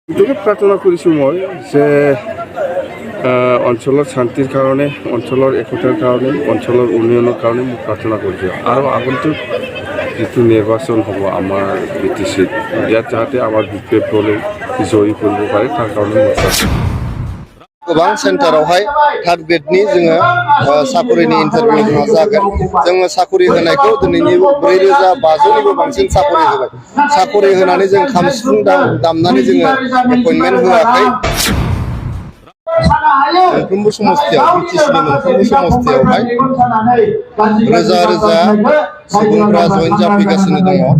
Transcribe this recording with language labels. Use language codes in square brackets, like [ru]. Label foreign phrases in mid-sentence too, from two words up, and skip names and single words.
[as] এটুকু প্ৰাৰ্থনা কৰিছোঁ মই যে অঞ্চলৰ শান্তিৰ কাৰণে, অঞ্চলৰ একতাৰ কাৰণে, অঞ্চলৰ উন্নয়নৰ কাৰণে মই প্ৰাৰ্থনা কৰিছোঁ। আৰু আগন্তুক যিটো নিৰ্বাচন হ'ব আমাৰ BTC-ত, ইয়াত যাতে আমাৰ BPF দলে জয়ী কৰিব পাৰে তাৰ কাৰণে মই প্ৰাৰ্থনা। [brx] गोबां सेन्टारावहाय [en] third gradeni [brx] जोङो साकरिनि इन्टारभिउ जोंहा जागोन। जोङो साकरि होनायखौ दिनैनि 4500निबो बांसिन साकरि होबाय। साकरि होनानै जों खाम सिफुं दामनानै जोङो एपइन्टमेन्ट होआखै। मोनफ्रोमबो समस्थियाव BTC-नि मोनफ्रोमबो समस्थियावहाय रोजा रोजा सुबुंफ्रा जइन जाफैगासिनो दङ।